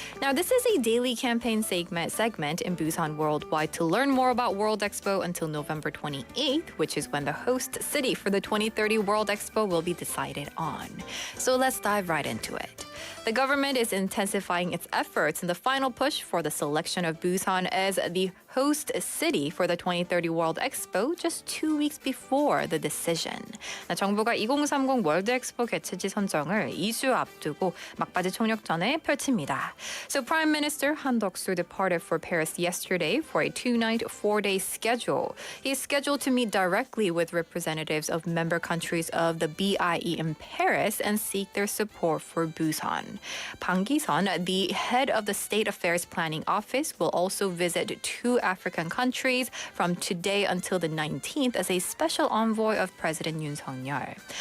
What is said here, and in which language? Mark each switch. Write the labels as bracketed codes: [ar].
[en] Now, this is a daily campaign segment in Busan Worldwide to learn more about World Expo until November 28th, which is when the host city for the 2030 World Expo will be decided on. So let's dive right into it. The government is intensifying its efforts in the final push for the selection of Busan as the host city for the 2030 World Expo just 2 weeks before the decision. [ko] 정부가 2030 월드 엑스포 개최지 선정을 2주 앞두고 막바지 총력전에 펼칩니다. [en] So Prime Minister Han Duck-soo departed for Paris yesterday for a 2-night, 4-day schedule. He is scheduled to meet directly with representatives of member countries of the BIE in Paris and seek their support for Busan. Bang Gi-sun, the head of the State Affairs Planning Office, will also visit 2 African countries from today until the 19th as a special envoy of President Yoon Suk-yeol.